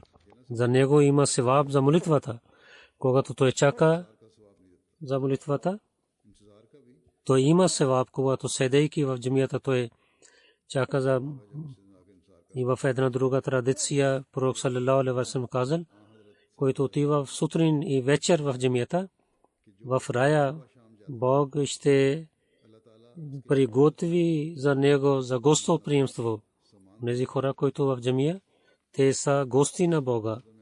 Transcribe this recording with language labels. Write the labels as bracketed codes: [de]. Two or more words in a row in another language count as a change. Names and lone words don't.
[bg] За него има севаб за молитвата. Когато той чака за молитвата, той има севаб. Когато седейки в джамията, той чака за... И в една друга традиция пророк [ar] صلى الله عليه وسلم [bg] казал, който отива в сутрин и вечер в джамията, в рая Бог ще приготви за него за гостоприемство. Тези хора, които в джамия, те са гости на Бога.